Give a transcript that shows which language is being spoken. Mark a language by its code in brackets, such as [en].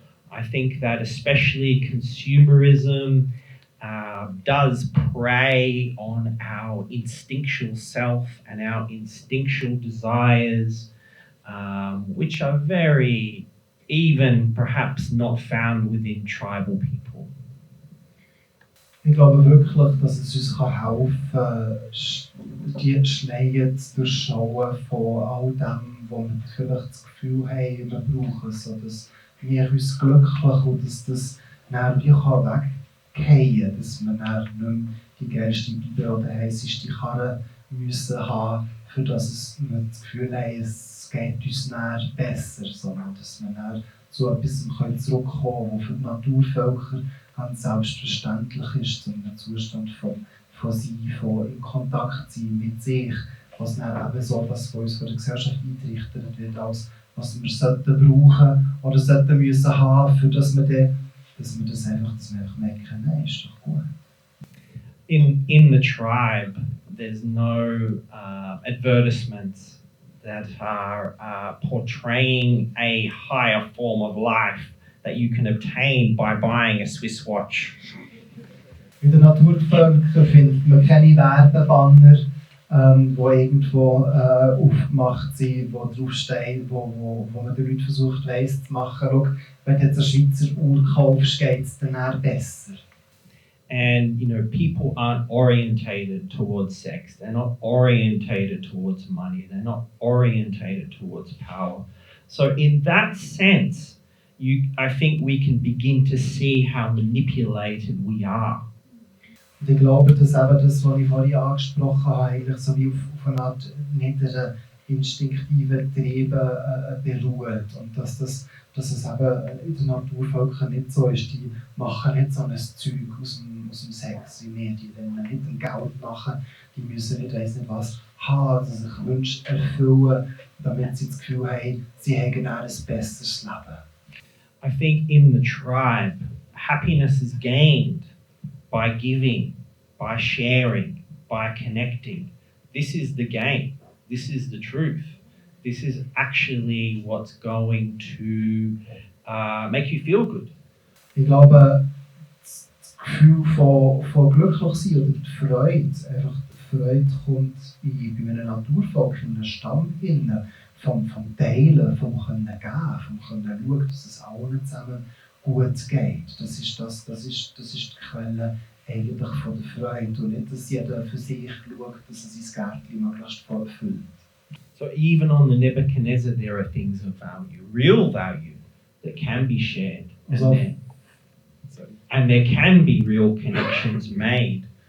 [en] I think that especially consumerism does prey on our instinctual self and our instinctual desires, which are very, even perhaps not found within tribal people. [de] Ich glaube wirklich, dass es uns helfen kann, die Schleie zu durchschauen von all dem, wo wir vielleicht das Gefühl haben, wir brauchen es, dass wir uns glücklich und dass das dann wie weggehen kann, dass wir dann nicht mehr die geilste Bibel oder heisseste Karre müssen haben, für das wir das Gefühl haben, es geht uns dann besser, sondern dass wir dann zu etwas zurückkommen können, was für die Naturvölker ganz selbstverständlich ist, zu einem Zustand von sein, von in Kontakt sein mit sich, was dann eben so das von uns von der Gesellschaft eingerichtet wird, als was wir sollten brauchen oder sollten müssen haben, für dass wir das einfach merken, nein, ist doch gut. [en] In the tribe, there's no advertisements that are portraying a higher form of life that you can obtain by buying a Swiss watch. [de] In den Naturvölkern findet man keine Werbebanner, die irgendwo aufgemacht sind, wo draufstehen, wo man den Leuten versucht weiss zu machen, schau, wenn du jetzt eine Schweizer Uhr kaufst, geht es dann eher besser. [en] And people aren't orientated towards sex. They're not orientated towards money. They're not orientated towards power. So in that sense, I think we can begin to see how manipulated we are. [de] Und ich glaube, dass eben das, was ich vorhin angesprochen habe, eigentlich so wie auf eine Art niederen instinktiven Trieben beruht. Und dass es eben in den Naturvölkern nicht so ist. Die machen nicht so ein Zeug aus dem Sex wie wir. Die rennen nicht dem Geld nachher. Die müssen nicht, weiss nicht was, haben, also sich Wünsche erfüllen, damit sie das Gefühl haben, sie haben ein besseres Leben. [en] I think in the tribe, happiness is gained by giving, by sharing, by connecting. This is the game. This is the truth. This is actually what's going to make you feel good. [de] Ich glaube, das Gefühl von glücklich sein oder die Freude, einfach die Freude kommt bei einem Naturvolk, in einem Stamm innen, vom Teilen, vom Können geben, vom Können schauen, dass es allen zusammen gut geht. Das ist die Quelle eigentlich von der Freude und nicht, dass jeder für sich schaut, dass er sein Gärtchen möglichst voll füllt. [en] So even on the Nebuchadnezzar, there are things of value, real value, that can be shared. And there can be real connections made.